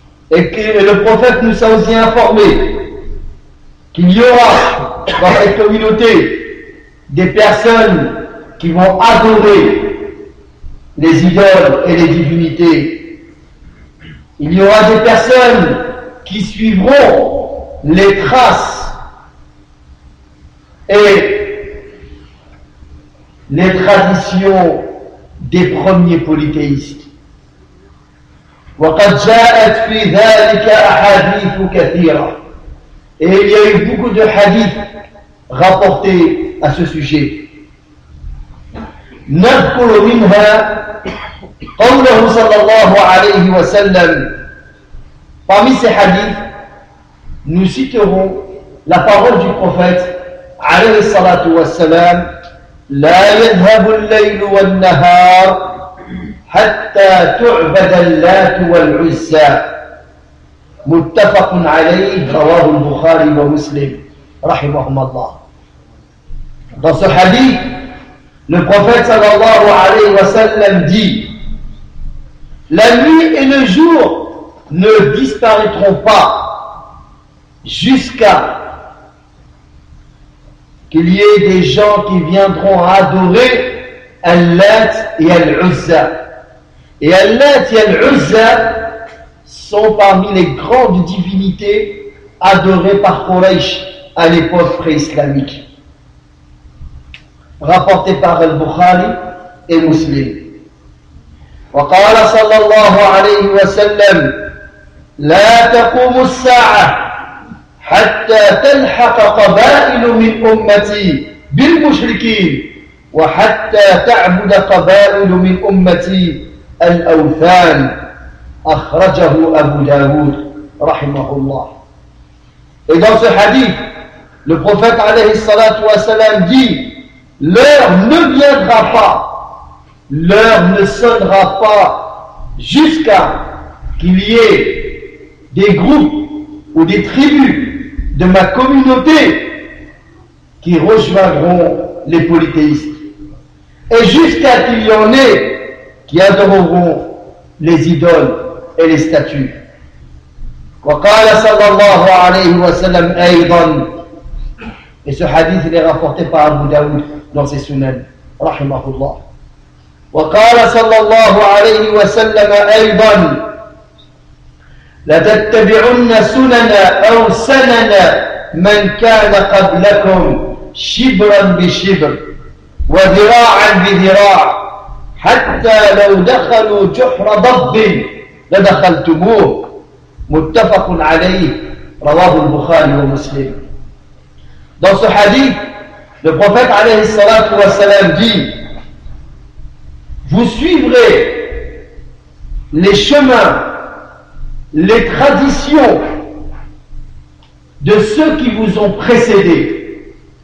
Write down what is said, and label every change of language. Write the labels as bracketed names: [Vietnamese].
[French] Et que le prophète nous a aussi informé qu'il y aura dans cette communauté des personnes qui vont adorer les idoles et les divinités. Il y aura des personnes qui suivront les traces et les traditions des premiers polythéistes. [Arabic] وقد جاءت في ذلك أحاديث كثيرة. [French] Et il y a eu beaucoup de hadiths rapportés à ce sujet. [Arabic] نذكر منها قوله صلى الله عليه وسلم. [French] Parmi ces hadiths, nous citerons la parole du prophète [Arabic] عليه الصلاة والسلام. لا يذهب الليل والنهار حتى تعبد اللات والعزى متفق عليه رواه البخاري ومسلم رحمهما الله. [French] Dans ce hadith, le prophète [Arabic] sallallahu alayhi wa sallam [French] dit: la nuit et le jour ne disparaîtront pas jusqu'à qu'il y ait des gens qui viendront adorer Al-Lat et Al-Uzza. Et Al-Lat et Al-Uzza sont parmi les grandes divinités adorées par Quraysh à l'époque pré-islamique. Rapporté par Al-Bukhari et Muslim. [Arabic] Wa qala sallallahu alayhi wa sallam: la taqumu as-sa'ah حتى تلحق قبائل من أمتي بالمشركين وحتى تعبد قبائل من أمتي الأوثان أخرجه أبو داود رحمه الله. [French] Et dans ce hadith, le prophète [Arabic] عليه الصلاة والسلام [French] dit: l'heure ne viendra pas, l'heure ne sonnera pas jusqu'à qu'il y ait des groupes ou des tribus de ma communauté qui rejoindront les polythéistes, et jusqu'à qu'il y en ait qui adoreront les idoles et les statues. [Arabic] وقال صلى الله عليه وسلم أيضا. [French] Et ce hadith est rapporté par Abu Daoud dans ses Sunan [Arabic] رحمه الله. وقال صلى الله عليه وسلم أيضا: لتتبعن سنن أو سنن من كان قبلكم شبرا بشبر وذراعا بذراع حتى لو دخلوا جحر ضب لدخلتموه متفق عليه رواه البخاري ومسلم. [French] Dans ce hadith, le prophète [Arabic] عليه الصلاة والسلام [French] dit: vous suivrez les chemins, les traditions de ceux qui vous ont précédé.